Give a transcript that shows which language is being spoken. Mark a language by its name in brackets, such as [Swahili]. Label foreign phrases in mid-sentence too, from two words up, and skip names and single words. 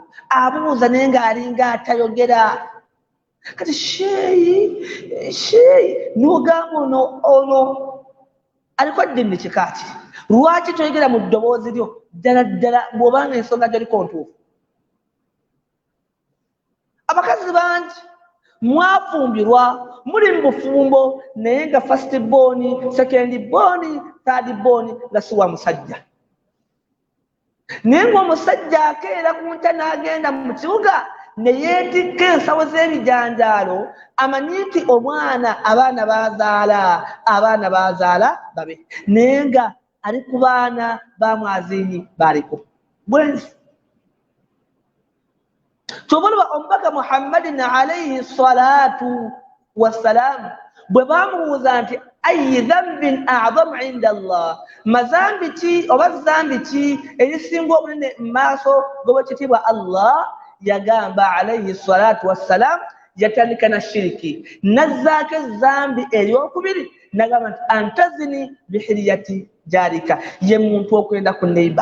[Ganda] Abuuza naye ng'alinga atayogera. Kati sheeyi n'ogamba ono aliko ddini kikaaki. Lwaki toyogera mu ddoboozi lyo ddala ddala bw'obanga ensonga gyoliko ntuufu? Abakazi bangi mwafumbirwa muli mu bufumbo naye nga [English] first born, second born, third born [Ganda] nga si wa musajja. Naye ng'omusajja akeera ku nta n'agenda mu kibuga ne yeetikka ensawo z'ebijanjaalo amanyi nti abaana bazaala babe naye nga ali ku baana ba mwaziini baliko bwenzi. Tobalaba omubaka Muhammadin [Arabic] عليه الصلاة والسلام [Ganda] bwe bamubuuza nti [Arabic] أي ذنب أعظم عند الله, [Ganda] mazambi ki oba zambi ki erisinga obunene mu maaso g'obwekitiibwa Allah, yagamba [Arabic] عليه الصلاة والسلام [Ganda] yatandika na shiriki nazzaako ezambi eryokubiri nagamba nti [Arabic] أن تزني بحليلة جارك, [Ganda] ye muntu okwenda ku neiba.